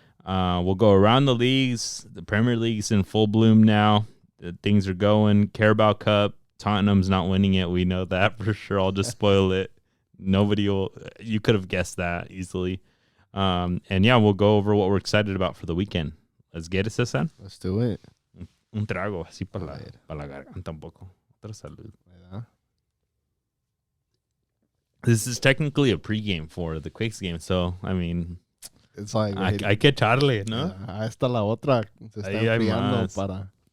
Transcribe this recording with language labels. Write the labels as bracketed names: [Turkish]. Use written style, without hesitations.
[English] We'll go around the leagues. The Premier League's in full bloom now. Things are going. Carabao Cup. Tottenham's not winning it. We know that for sure. I'll just spoil it. Nobody will. You could have guessed that easily. And yeah, we'll go over what we're excited about for the weekend. Let's get it, Cesar. Let's do it. [Spanish] Un trago así para la garganta un poco. Otra salud. [English] This is technically a pregame for the Quakes game, so I mean, it's like [Spanish] hay que echarle, ¿no? Esta la otra se está enfriando para.